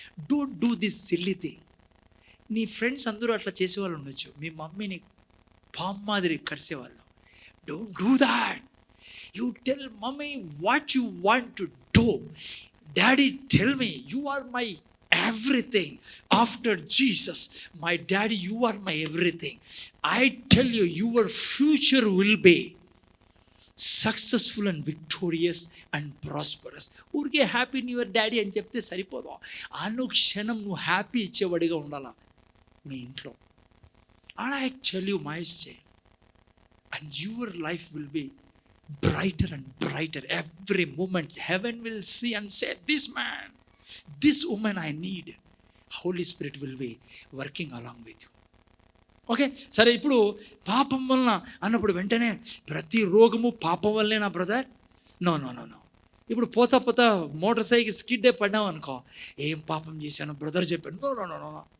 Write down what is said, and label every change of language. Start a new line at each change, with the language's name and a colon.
English: Don't do this silly thing.
Telugu: నీ friends అందరూ అట్లా చేసేవాళ్ళు ఉండొచ్చు, మీ మమ్మీని పామ్ మాదిరి కరిసేవాళ్ళు.
English: Don't do that. You tell mummy what you want to do. Daddy tell me, you are my everything. After Jesus, my daddy, you are my everything. I tell you, your future will be successful and victorious and prosperous.
Telugu: ఊరికే happy new year daddy అని చెప్తే సరిపోదు. అనుక్షణం నువ్వు happy ఇచ్చేవాడిగా ఉండాలా మీ ఇంట్లో.
English: And I tell you my child, and your life will be brighter and brighter every moment. Heaven will see and say, this man, this woman I need. Holy Spirit will be working along with you.
Telugu: Okay, సరే. ఇప్పుడు పాపం వలన అన్నప్పుడు వెంటనే ప్రతి రోగము పాపం వల్లే నా బ్రదర్? నో. ఇప్పుడు పోతా మోటార్ సైకిల్ స్కిడ్ పడ్డావు అనుకో, ఏం పాపం చేశాను బ్రదర్ చెప్పాను. నో.